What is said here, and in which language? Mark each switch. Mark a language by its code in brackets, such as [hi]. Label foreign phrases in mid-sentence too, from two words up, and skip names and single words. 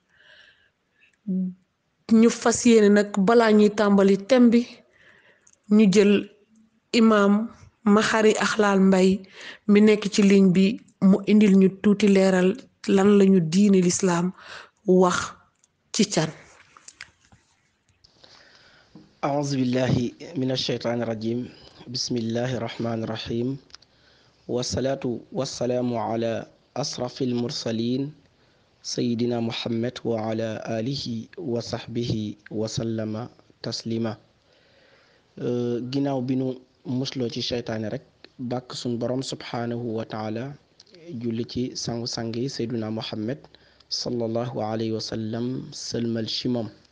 [wo] ñu fas yéene nag balaa ñuy tàmbali thème bi ñu jël imam Maxari Axlaal Mbay mi nekk ci ligne bi mu indil ñu tuuti leeral lan lañu diine lislaam wax ci can. [ar] أعوذ بالله من الشيطان الرجيم بسم الله الرحمن الرحيم والصلاة والسلام على أشرف المرسلين سيدنا محمد وعلى آله وصحبه وسلم تسليما. [wo] ginnaaw bi nu musloo ci seytaane rek bàkk suñ borom [ar] سبحانه وتعالى [wo] julli ci sangu-sang yi [ar] سيدنا محمد صلى الله عليه وسلم [wo] sëlmal ci moom.